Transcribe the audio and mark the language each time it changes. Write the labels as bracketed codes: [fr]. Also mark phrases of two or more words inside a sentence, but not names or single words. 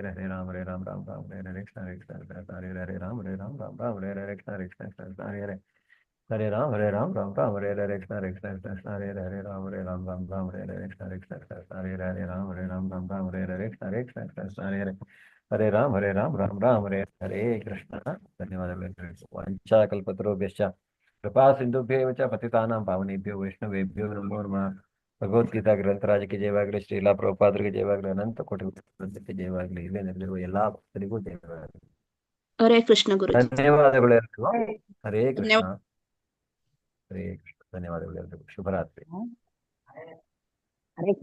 [sa] राम हरे राम हरे हरे कृष्ण कृष्ण कृष्ण हरे राम हरे राम हरे हरे कृष्ण कृष्ण कृष्ण हरे हरे राम हरे राम हरे हरे कृष्ण कृष्ण कृष्ण हरे राम हरे राम हरे हरे कृष्ण कृष्ण कृष्ण हरे राम हरे राम हरे हरे कृष्ण कृष्ण कृष्ण हरे राम हरे हरे कृष्ण ಧನ್ಯವಾದಗಳು ವಂಚಾಕಲ್ಪತರುಭ್ಯಶ್ಚ कृपा सिंधुभ्येव च पतितानां पावनेभ्यो वैष्णवेभ्यो नमो नमः [kn] ಭಗವದ್ಗೀತಾ ಗ್ರಂಥರಾಜಕ್ಕೆ ಜಯವಾಗಲಿ ಶ್ರೀಲಾ ಪ್ರಭುಪಾದರಿಗೆ ಜಯವಾಗಲಿ ಅನಂತ ಕೋಟಿ ವೃಂದಕ್ಕೆ ಜಯವಾಗಲಿ ಇಲ್ಲೇ ನೆರೆದಿರುವ ಎಲ್ಲಾ ಭಕ್ತರಿಗೂ ಜಯವಾಗಲಿ ಹರೇ ಕೃಷ್ಣ ಗುರುಜಿ. ಧನ್ಯವಾದಗಳು ಎಲ್ರಿಗೂ. ಹರೇ ಕೃಷ್ಣ ಧನ್ಯವಾದ. ಹರೇ ಕೃಷ್ಣ ಧನ್ಯವಾದಗಳು ಎಲ್ರಿಗೂ ಶುಭರಾತ್ರಿ ಹರೇ ಕೃಷ್ಣ.